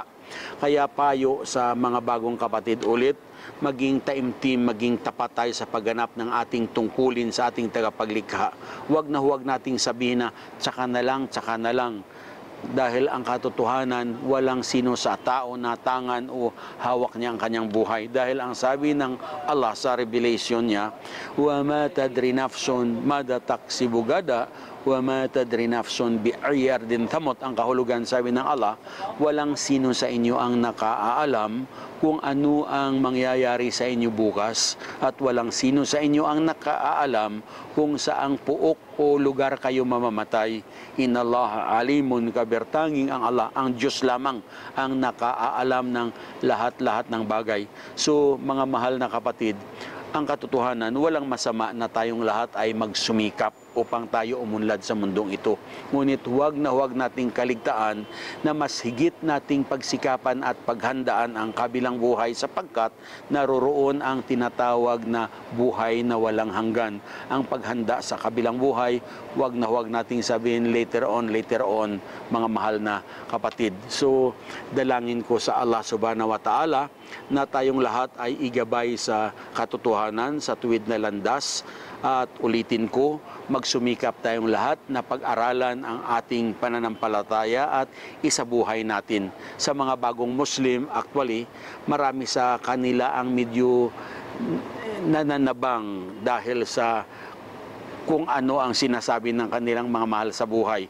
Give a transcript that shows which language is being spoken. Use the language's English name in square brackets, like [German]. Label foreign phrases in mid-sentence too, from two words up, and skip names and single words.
[Filipino] Kaya payo sa mga bagong kapatid ulit, maging taimtim, maging tapat tayo sa pagganap ng ating tungkulin sa ating tagapaglikha. Huwag nating sabihin na tsaka na lang. Dahil ang katotohanan, walang sino sa tao na tangan o hawak niya ang kanyang buhay. Dahil ang sabi ng Allah sa revelation niya, [Arabic] وما تدري نفس ماذا تكسب غدا وما تدري نفس بأي أرض تموت. Ang kahulugan, sabi ng Allah, walang sino sa inyo ang nakaalam kung ano ang mangyayari sa inyo bukas, at walang sino sa inyo ang nakaalam kung saang puok o lugar kayo mamamatay. إن الله عليم خبير, [Filipino] tanging ang Allah, ang Diyos lamang ang nakaalam ng lahat-lahat ng bagay. So mga mahal na kapatid, ang katotohanan, walang masama na tayong lahat ay magsumikap upang tayo umunlad sa mundong ito. Ngunit huwag nating kaligtaan na mas higit nating pagsikapan at paghandaan ang kabilang buhay, sapagkat naroroon ang tinatawag na buhay na walang hanggan. Ang paghanda sa kabilang buhay, huwag nating sabihin [English] later on, [Filipino] mga mahal na kapatid. So, dalangin ko sa Allah [Arabic] سبحانه وتعالى [Filipino] na tayong lahat ay igabay sa katotohanan, sa tuwid na landas. At ulitin ko, magsumikap tayong lahat na pag-aralan ang ating pananampalataya at isabuhay natin. Sa mga bagong Muslim, actually, marami sa kanila ang medyo nananabang dahil sa kung ano ang sinasabi ng kanilang mga mahal sa buhay.